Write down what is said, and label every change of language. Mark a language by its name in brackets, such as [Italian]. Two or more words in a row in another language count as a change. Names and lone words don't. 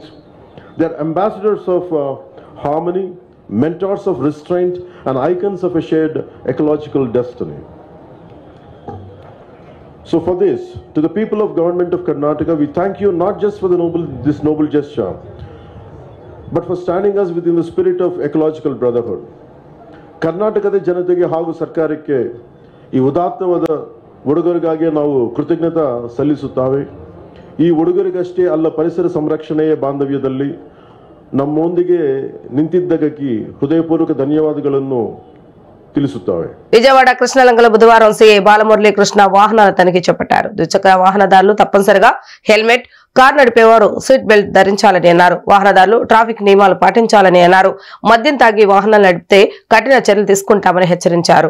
[English] They're ambassadors of harmony, mentors of restraint and icons of a shared ecological destiny. So for this, to the people of Government of Karnataka, we thank you not just for this noble gesture, but for standing us within the spirit of ecological brotherhood. [Kannada] ಕರ್ನಾಟಕದ ಜನತೆಗೆ ಹಾಗೂ ಸರ್ಕಾರಕ್ಕೆ ಈ ಉದಾತ್ತವಾದ ಉಡುಗೊರೆಗಾಗಿ ನಾವು ಕೃತಜ್ಞತೆ ಸಲ್ಲಿಸುತ್ತೇವೆ. ಈ ಉಡುಗೊರೆಗಷ್ಟೇ ಅಲ್ಲ, ಪರಿಸರ ಸಂರಕ್ಷಣೆಯ ಬಾಂಧವ್ಯದಲ್ಲಿ ನಮ್ಮೊಂದಿಗೆ ನಿಂತಿದ್ದಕ್ಕೆ ಹೃದಯಪೂರ್ವಕ ಧನ್ಯವಾದಗಳನ್ನು ತಿಳಿಸುತ್ತೇವೆ. [Telugu] విజయవాడ కృష్ణలంకలో బుధవారం సీఐ బాలమురళీ కృష్ణ వాహనాల తనిఖీ చేపట్టారు. ద్విచక్ర వాహనదారులు తప్పనిసరిగా హెల్మెట్, కారు నడిపేవారు సీట్ బెల్ట్ ధరించాలని అన్నారు. వాహనదారులు ట్రాఫిక్ నియమాలు పాటించాలని అన్నారు. మద్యం తాగి వాహనాలు నడిపితే కఠిన చర్యలు తీసుకుంటామని హెచ్చరించారు.